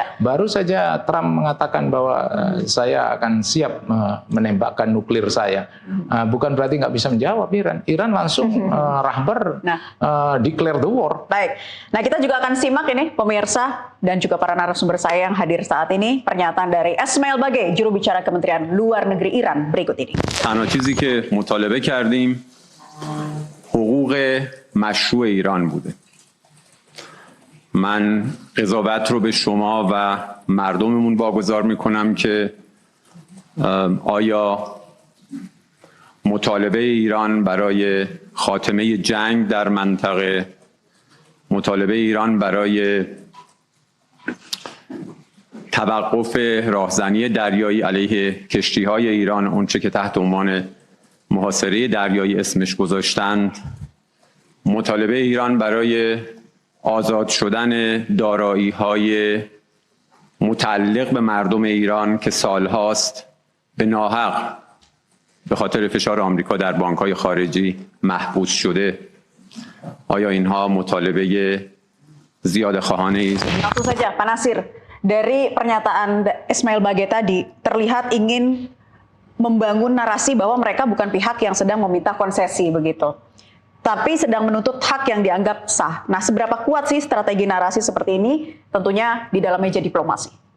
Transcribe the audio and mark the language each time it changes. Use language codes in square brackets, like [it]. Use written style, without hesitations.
[id] Baru saja Trump mengatakan bahwa saya akan siap menembakkan nuklir saya. Bukan berarti nggak bisa menjawab Iran. Iran langsung rahbar [en] declare the war. [id] Baik. Nah, kita juga akan simak ini pemirsa dan juga para narasumber saya yang hadir saat ini pernyataan dari Esmail Bagei, juru bicara Kementerian Luar Negeri Iran berikut ini. [fa] تنها چیزی که مطالبه کردیم حقوق مشروع ایران بوده. من قضاوت رو به شما و مردممون واگذار میکنم که آیا مطالبه ایران برای خاتمه جنگ در منطقه، مطالبه ایران برای توقف راهزنی دریایی علیه کشتی‌های ایران، اونچه که تحت عنوان محاصره دریایی اسمش گذاشتند، مطالبه ایران برای آزاد شدن دارایی‌های متعلق به مردم ایران که سالهاست به ناحق به خاطر فشار آمریکا در بانک‌های خارجی محبوس شده. آیا اینها مطالبه زیاده خواهانه است؟ [id] Langsung saja, Pak Nasir, dari pernyataan Esmail Bagei tadi terlihat ingin membangun narasi bahwa mereka bukan pihak yang sedang meminta konsesi begitu, tapi sedang menuntut hak yang dianggap sah. Nah, seberapa kuat sih strategi narasi seperti ini? Tentunya di dalam meja diplomasi.